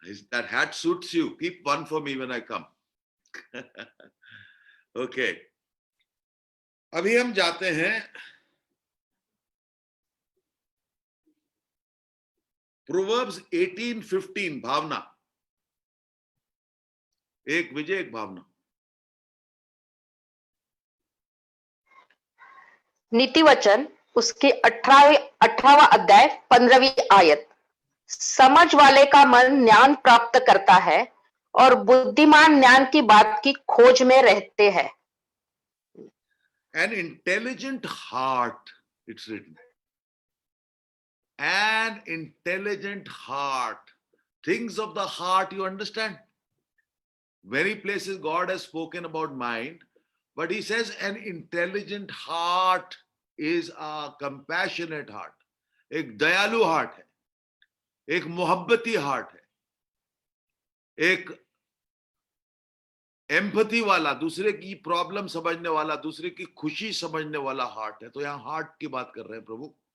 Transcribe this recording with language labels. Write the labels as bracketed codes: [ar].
[en] That hat suits you. Keep one for me when I come. Okay. [hi] अभी हम जाते हैं प्रोवर्ब्स 18:15। भावना एक, विजय एक भावना। नीति वचन उसके 18वां अध्याय 15वीं आयत। समझ वाले का मन ज्ञान प्राप्त करता है और बुद्धिमान ज्ञान की बात की खोज में रहते हैं। [en] An intelligent heart, it's written. An intelligent heart. Things of the heart, you understand? Many places God has spoken about mind, but he says an intelligent heart is a compassionate heart. [hi] एक दयालु heart है, एक मोहब्बती heart है, एक empathy वाला, दूसरे की problem समझने वाला, दूसरे की खुशी समझने वाला हार्ट है. तो यहां हार्ट की बात कर रहे हैं प्रभु.